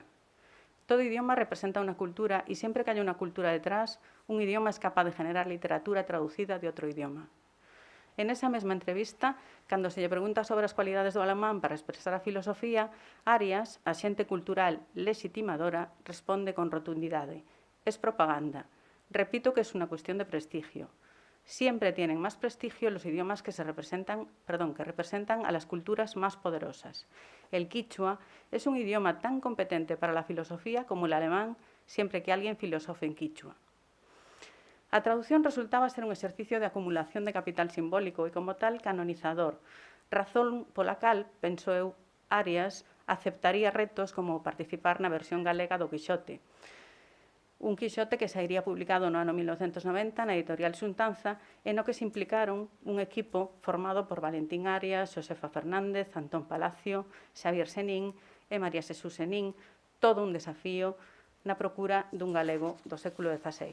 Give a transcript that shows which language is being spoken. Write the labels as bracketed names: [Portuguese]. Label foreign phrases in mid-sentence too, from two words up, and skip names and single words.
[Galician] Todo idioma representa unha cultura e sempre que hai unha cultura detrás, un idioma é capaz de generar literatura traducida de outro idioma. En esa mesma entrevista, cando se lle pregunta sobre as cualidades do alemán para expresar a filosofía, Arias, axente cultural legitimadora, responde con rotundidade: [Spanish] es propaganda. Repito que es una cuestión de prestigio. Siempre tienen más prestigio los idiomas que representan a las culturas más poderosas. El quichua es un idioma tan competente para la filosofía como el alemán, siempre que alguien filosofe en quichua. [Galician] A traducción resultaba ser un exercicio de acumulación de capital simbólico y como tal canonizador, razón pola cal, penso eu, Arias aceptaría retos como participar na versión galega do Quixote. Un Quixote que sairía publicado no ano 1990 na editorial Xuntanza e no que se implicaron un equipo formado por Valentín Arias, Xosefa Fernández, Antón Palacio, Xavier Senín e María Xesús Senín, todo un desafío na procura dun galego do século XVI.